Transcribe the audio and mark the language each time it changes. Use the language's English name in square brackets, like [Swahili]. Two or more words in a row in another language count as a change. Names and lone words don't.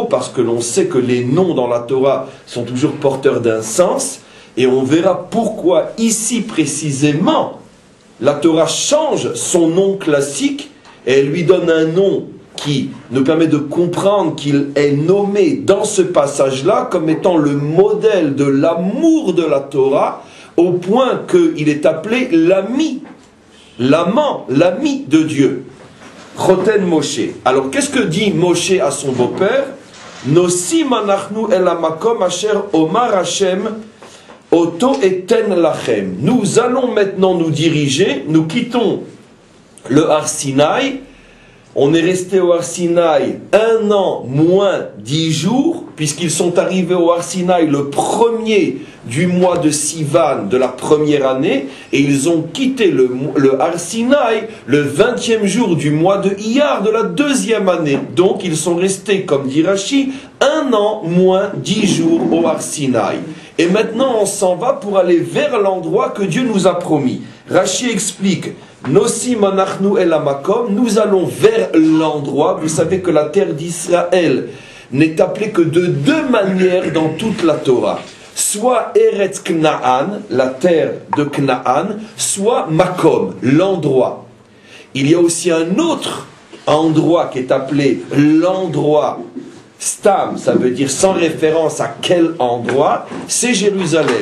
[French] Parce que l'on sait que les noms dans la Torah sont toujours porteurs d'un sens, et on verra pourquoi ici précisément la Torah change son nom classique et elle lui donne un nom qui nous permet de comprendre qu'il est nommé dans ce passage-là comme étant le modèle de l'amour de la Torah, au point qu'il est appelé l'ami, l'amant, l'ami de Dieu. [Hebrew] חותן משה. [French] Alors qu'est-ce que dit Moshe à son beau-père? [Hebrew] נוסעים אנחנו אל המקום אשר אמר השם אותו אתן לכם. [French] Nous allons maintenant nous diriger, nous quittons le Har Sinaï. On est resté au Har Sinaï 1 an moins 10 jours, puisqu'ils sont arrivés au Har Sinaï le 1er du mois de Sivan de la première année, et ils ont quitté le Har Sinaï le 20e jour du mois de Iyar de la 2e année. Donc ils sont restés, comme dit Rashi, 1 an moins 10 jours au Har Sinaï. Et maintenant on s'en va pour aller vers l'endroit que Dieu nous a promis. Rashi explique: [Hebrew] נוסעים אנחנו אל המקום, [French] nous allons vers l'endroit. Vous savez que la terre d'Israël n'est appelée que de 2 manières dans toute la Torah. Soit Eretz Knaan, la terre de Knaan, soit Makom, l'endroit. Il y a aussi un autre endroit qui est appelé l'endroit Stam, ça veut dire sans référence à quel endroit, c'est Jérusalem.